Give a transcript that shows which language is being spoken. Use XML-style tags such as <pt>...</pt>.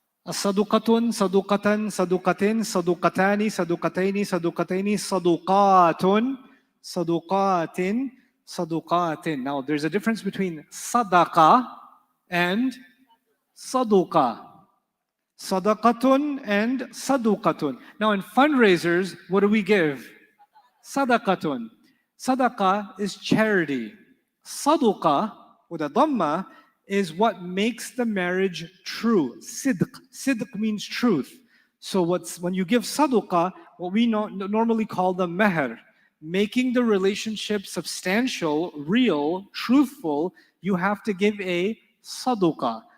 <ar>صدقة صدقة صدقة صدقتان صدقتين صدقتين صدقات صدقات صدقات.</ar> <en>Now there's a difference between صدقة and صدقة.</en> <ar>صدقة and صدقة.</ar> <en>Now in fundraisers, what do we give? صدقة. Sadaqah is charity. Saduqa, with a dhamma, is what makes the marriage true. Sidq. Sidq means truth. So when you give sadaqah, what we normally call the meher, making the relationship substantial, real, truthful, you have to give a sadaqah.</en>